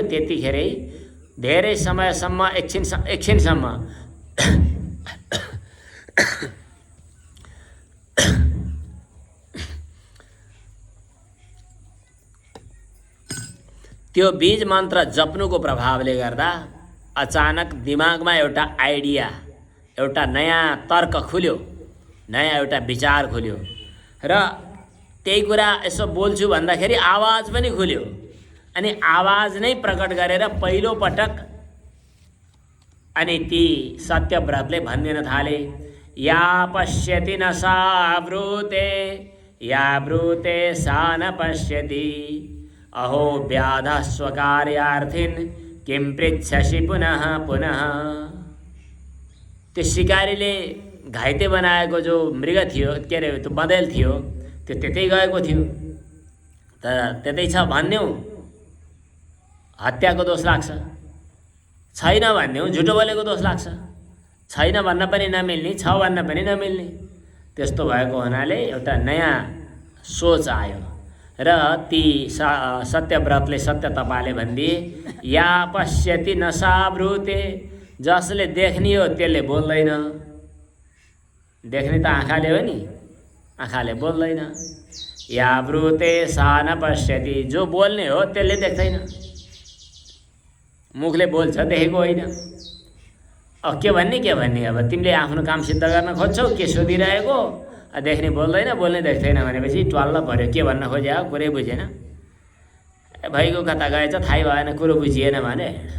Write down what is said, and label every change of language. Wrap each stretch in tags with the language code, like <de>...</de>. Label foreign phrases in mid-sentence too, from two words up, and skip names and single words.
<ne>त्यतिखेरै धेरै समयसम्म एकछिनसम्म त्यो बीज मन्त्र जप्नुको प्रभावले गर्दा अचानक दिमागमा एउटा आइडिया, एउटा नयाँ तर्क खुल्यो, नयाँ एउटा विचार खुल्यो र त्यही कुरा यसो बोल्छु भन्दाखेरि आवाज पनि खुल्यो। अनि आवाज नै प्रकट गरेर पहिलो पटक अनि ती सत्यव्रतले भनिदिन थाले,</ne> <sa>या पश्यति न सा ब्रूते, या ब्रूते सा न पश्यति, अहो व्याधः स्वकार्यार्थिन् किं पृच्छसि पुनः पुनः।</sa> <ne>त्यो शिकारीले घाइते बनाएको जो मृग थियो, के अरे त्यो बँदेल थियो, त्यो त्यतै गएको थियो। तर त्यतै छ भन्यौँ हत्याको दोष लाग्छ, छैन भन्यौँ झुटो बोलेको दोष लाग्छ। छैन भन्न पनि नमिल्ने, छ भन्न पनि नमिल्ने। त्यस्तो भएको हुनाले एउटा नयाँ सोच आयो र ती सत्यव्रतले सत्य तपाले भनिदिए,</ne> <sa>या पश्यति न सा ब्रूते,</sa> <ne>जसले देख्ने हो त्यसले बोल्दैन। देख्ने त आँखाले हो नि, आँखाले बोल्दैन।</ne> <sa>या ब्रूते सा न पश्यति,</sa> <ne>जो बोल्ने हो त्यसले देख्दैन। मुखले बोल्छ, देखेको होइन। अब के भन्ने अब तिमीले आफ्नो काम सिद्ध गर्न खोज्छौ, के सोधिरहेको, देख्ने बोल्दैन, बोल्ने देख्दैन भनेपछि ट्वाल्ल पर्यो। के भन्न खोजे हो, कुरै बुझेन। भइगयो, कता गएछ थाहै भएन, कुरो बुझिएन भने।</ne>